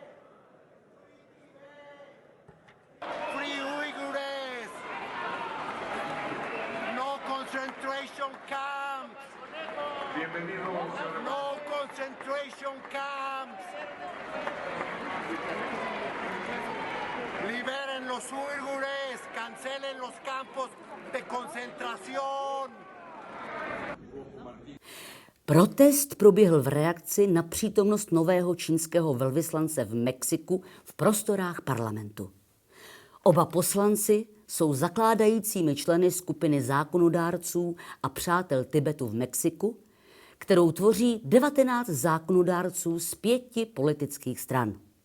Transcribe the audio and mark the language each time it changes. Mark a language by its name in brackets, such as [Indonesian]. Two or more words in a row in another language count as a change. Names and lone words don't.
[English] Concentration camps. [Spanish] Bienvenidos. [English] No concentration camps. [Spanish] Liberen los uigures, cancelen los campos de concentración. [Czech] Protest proběhl v reakci na přítomnost nového čínského velvyslance v Mexiku v prostorách parlamentu. Oba poslanci jsou zakládajícími členy skupiny zákonodárců a přátel Tibetu v Mexiku, kterou tvoří 19 zákonodárců z 5 politických stran.